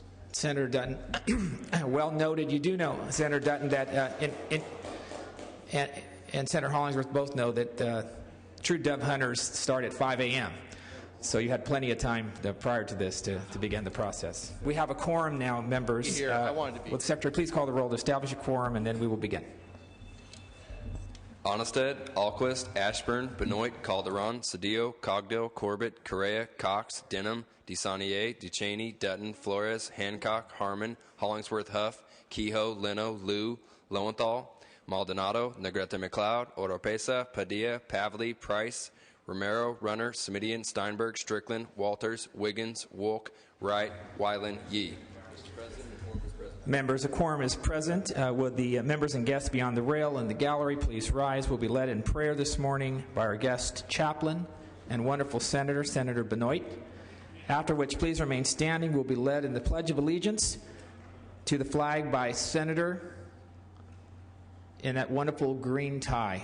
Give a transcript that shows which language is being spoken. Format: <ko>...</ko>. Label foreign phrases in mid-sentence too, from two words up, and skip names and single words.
<en>Senator Dutton, well noted. You do know, Senator Dutton, that and Senator Hollingsworth both know that true dove hunters start at 5 a.m. So you had plenty of time prior to this to begin the process. We have a quorum now, members. Here, I wanted to be. Will the Secretary please call the roll to establish a quorum, and then we will begin. Onnested, Alquist, Ashburn, Benoit, Calderon, Cedillo, Cogdill, Corbett, Correa, Cox, Denham, DeSaulnier, DeChaney, Dutton, Flores, Hancock, Harmon, Hollingsworth, Huff, Kehoe, Leno, Liu, Lowenthal, Maldonado, Negrete McLeod, Oropesa, Padilla, Pavley, Price, Romero, Runner, Semidian, Steinberg, Strickland, Walters, Wiggins, Wolk, Wright, Weiland, Yee. Mr. President, the quorum is present. Members, a quorum is present. Will the members and guests beyond the rail in the gallery please rise? We'll be led in prayer this morning by our guest chaplain and wonderful senator, Senator Benoit. After which, please remain standing. We'll be led in the Pledge of Allegiance to the flag by Senator in that wonderful green tie.</en>